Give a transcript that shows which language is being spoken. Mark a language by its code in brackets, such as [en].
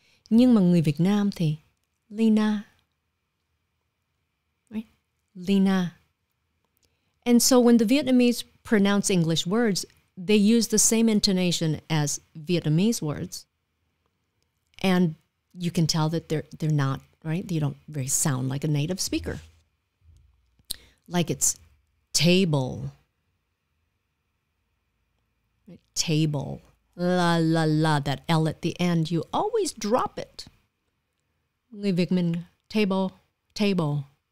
[vi] Nhưng mà người Việt Nam thì Leyna. [en] Right? Leyna. And so when the Vietnamese pronounce English words, they use the same intonation as Vietnamese words. And you can tell that they're not, right? You don't very sound like a native speaker. Like it's table. Right? Table. La, la, la. That L at the end, you always drop it. [vi] Người Việt mình, table, table.